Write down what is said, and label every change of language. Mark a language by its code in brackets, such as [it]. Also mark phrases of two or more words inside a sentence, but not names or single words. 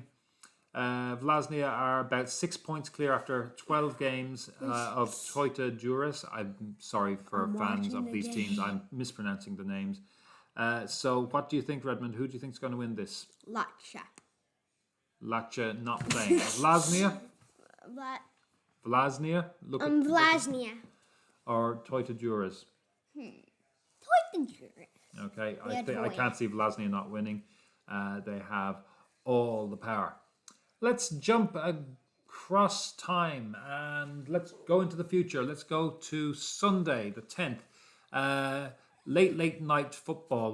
[en] Vllaznia are about 6 points clear after 12 games of Teuta Durres. I'm sorry for fans of these teams. I'm mispronouncing the names. So what do you think, Redmond? Who do you think is going to win this? Lecce not playing. Vllaznia? Vllaznia? Vllaznia. Or Teuta Durres? Teuta Durres. Okay, I can't see Vllaznia not winning. They have all the power. Let's jump across time and let's go into the future. Let's go to Sunday, the 10th. Late night football.